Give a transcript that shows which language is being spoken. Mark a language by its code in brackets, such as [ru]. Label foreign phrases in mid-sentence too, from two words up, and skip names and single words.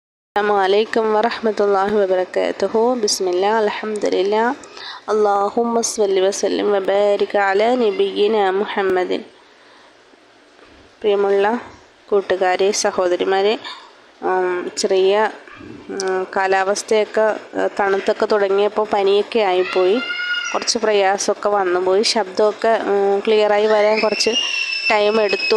[ar] السلام عليكم ورحمة الله وبركاته. بسم الله، الحمد لله. اللهم صل وسلم وبارك على نبينا محمد. [ml] പ്രിയമുള്ള കൂട്ടുകാരെ, സഹോദരിമാരെ, ചെറിയ കാലാവസ്ഥയൊക്കെ തണുത്തൊക്കെ തുടങ്ങിയപ്പോൾ പനിയൊക്കെ ആയിപ്പോയി. കുറച്ച് പ്രയാസമൊക്കെ വന്നുപോയി. ശബ്ദമൊക്കെ ക്ലിയറായി വരാൻ കുറച്ച് ടൈം എടുത്തു.